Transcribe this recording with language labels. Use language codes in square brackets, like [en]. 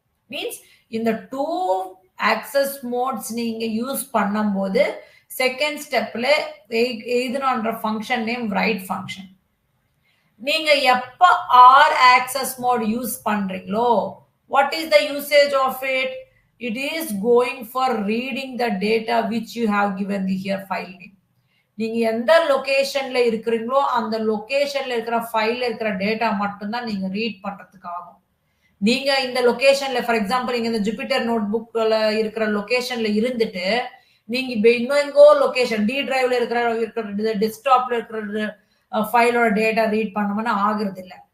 [ta] Means இந்த 2 access modes நீங்க use பண்ணும்போது செகண்ட் ஸ்டெப்ல எழுதணும்ன்ற ஃபங்க்ஷன் நேம் ரைட் ஃபங்க்ஷன். நீங்க எப்ப ஆர் ஆக்சஸ் மோட் யூஸ் பண்றீங்களோ [en] What is the usage of it? It is going for reading the data which you have given the here file name. [ta] நீங்க எந்த லொகேஷன்ல இருக்கிறீங்களோ அந்த லொகேஷன்ல இருக்கிற ஃபைல்ல இருக்கிற டேட்டா மட்டும் தான் நீங்க ரீட் பண்றதுக்கு ஆகும். நீங்க இந்த லொகேஷன்ல ஃபார் எக்ஸாம்பிள் நீங்க இந்த ஜூபிட்டர் நோட்புக்ல இருக்கிற லொகேஷன்ல இருந்துட்டு நீங்க இன்னொங்கோ லொகேஷன் டி டிரைவ்ல இருக்கிற டெஸ்க்டாப்ல இருக்கிற ஃபைலோட டேட்டா ரீட் பண்ணணும்னு ஆகுறது இல்லை.